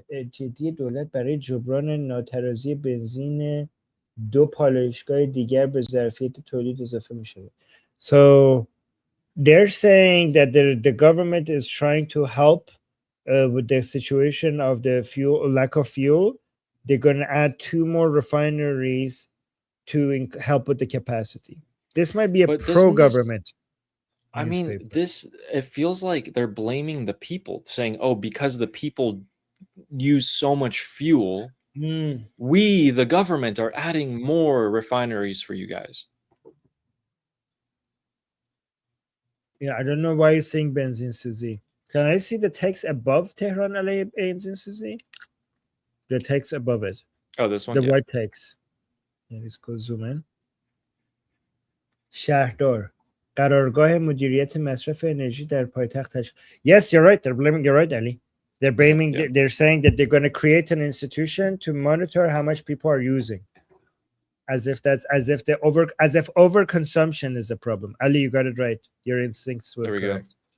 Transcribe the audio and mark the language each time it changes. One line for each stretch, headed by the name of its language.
Persian: جدی دولت برای جبران ناترازی بنزین 2 پالایشگاه دیگر به ظرفیت تولید اضافه میشه.
English: So they're saying that the government is trying to help with the situation of the lack of fuel. They're going to add 2 more refineries to help with the capacity. This might be a pro-government. I mean, it feels like they're blaming the people, saying, oh, because the people use so much fuel, we, the government, are adding more refineries for you guys. Yeah, I don't know why you're saying benzin suzi. Can I see the text above Tehran alayhi benzin suzi? The text above it. Oh, this one? The white text. Yeah, let's go zoom in.
Persian: شهردار قرارگاه مدیریت مصرف انرژی در پایتخت تشکیل.
English: Yes, you're right. You're right, Ali. They're saying that they're going to create an institution to monitor how much people are using. As if overconsumption is a problem. Ali, you got it right. Your instincts were correct.